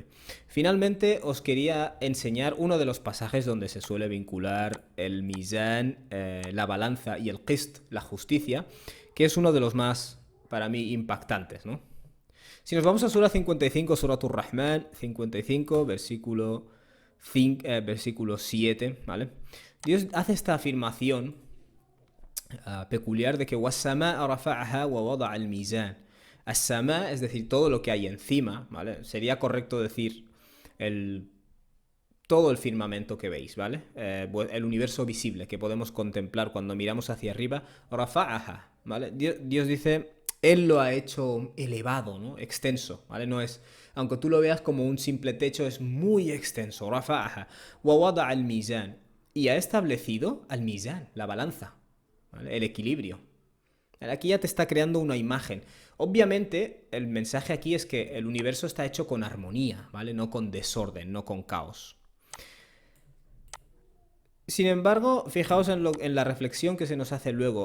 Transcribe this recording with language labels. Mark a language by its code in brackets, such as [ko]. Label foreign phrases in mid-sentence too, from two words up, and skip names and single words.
[es] Finalmente, os quería enseñar uno de los pasajes donde se suele vincular el mizan, la balanza, y el qist, la justicia, que es uno de los más, para mí, impactantes, ¿no? Si nos vamos a Sura 55, Suratul Rahman, 55, versículo 7, ¿vale? Dios hace esta afirmación peculiar de que [ar] وَالسَّمَاءَ رَفَعَهَا وَوَضَعَ الْمِيزَانَ. [es] As-sama, es decir, todo lo que hay encima, ¿vale? Sería correcto decir todo el firmamento que veis, ¿vale? El universo visible que podemos contemplar cuando miramos hacia arriba. Rafa'aha, ¿vale? Dios dice, Él lo ha hecho elevado, ¿no? Extenso, ¿vale? No es, aunque tú lo veas como un simple techo, es muy extenso. Rafa'aha. [ar] وَوَضَعَ الْمِيزَانَ. [es] Y ha establecido al-mizan, la balanza, ¿vale? El equilibrio. Aquí ya te está creando una imagen. Obviamente, el mensaje aquí es que el universo está hecho con armonía, ¿vale? No con desorden, no con caos. Sin embargo, fijaos en la reflexión que se nos hace luego.